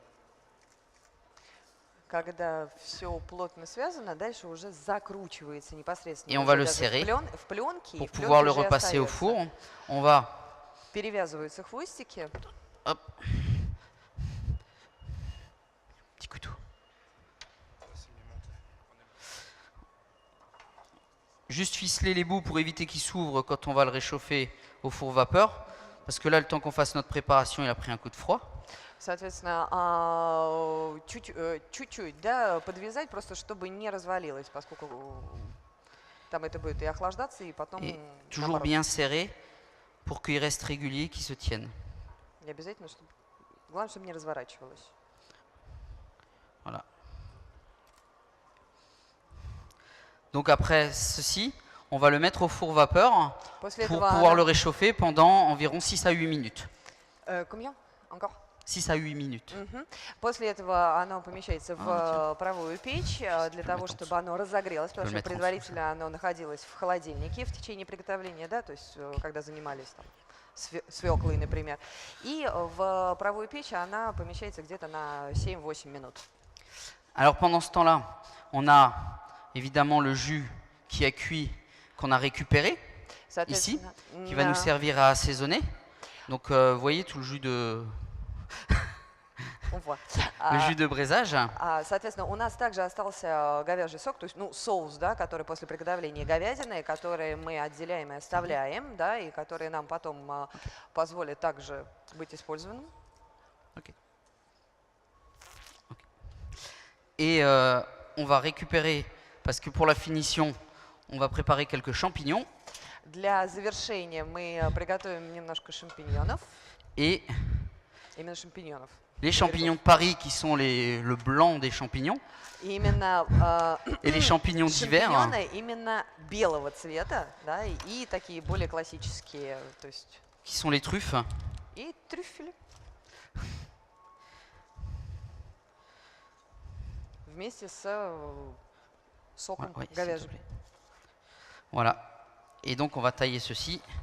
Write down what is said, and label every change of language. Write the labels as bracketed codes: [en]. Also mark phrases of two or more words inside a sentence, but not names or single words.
[ru] Когда все плотно связано, дальше уже закручивается непосредственно. [fr] Et on va le [ru] Даже [fr] serrer [ru] в пленке. [fr] Pour pouvoir le repasser au four, on va [ru] Перевязываются хвостики. [fr] hop, petit couteau. Juste ficeler les bouts pour éviter qu'ils s'ouvrent quand on va le réchauffer au four vapeur. Parce que là, le temps qu'on fasse notre préparation, il a pris un coup de froid. [ru] Соответственно, чуть-чуть, да, подвязать, просто чтобы не развалилось, поскольку там это будет и охлаждаться, и потом [fr] Et toujours [ru] наоборот. [fr] bien serré pour qu'il reste régulier, qu'il se tienne. [ru] Не обязательно, чтобы... Главное, чтобы не разворачивалось. [fr] Voilà. Donc après ceci, on va le mettre au four vapeur [ru] После [fr] pour [ru] этого [fr] pouvoir le réchauffer pendant environ 6 à 8 minutes. Combien? Encore? 6 à 8 minutes. Мгм. [ru] После этого оно помещается в паровую печь для того, [fr] mettre en [ru] чтобы оно разогрелось, потому [fr] le [ru] что [fr] mettre en dessous, [ru] предварительно оно находилось в холодильнике в течение приготовления, да, то есть когда занимались там свеклой, например. И в паровую печь она помещается где-то на 7-8 минут. [fr] Alors pendant ce temps-là, on a évidemment le jus qui a cuit, qu'on a récupéré, ici, [ru] Соответственно, [fr] qui va nous servir à assaisonner. Donc vous voyez tout le jus de, [ru] вот. [fr] le jus de braisage. [ru] Соответственно, у нас также остался говяжий сок, то есть соус, да, который после приготовления говядины, который мы отделяем и оставляем, да, и который нам потом позволит также быть использованным. [fr] Et on va récupérer, parce que pour la finition, on va préparer quelques champignons. [ru] Для завершения мы приготовим немножко шампиньонов. [fr] Et [ru] Именно шампиньонов. [fr] les champignons de Paris, qui sont le blanc des champignons, [ru] И именно [fr] et les champignons d'hiver, [ru] шампиньоны именно белого цвета, да, и такие более классические, то есть [fr] qui sont les truffes. [ru] и трюфели. Вместе с соком [fr] Ouais, s'il te [ru] говяжьим. [fr] plaît. Voilà. Et donc on va tailler ceci.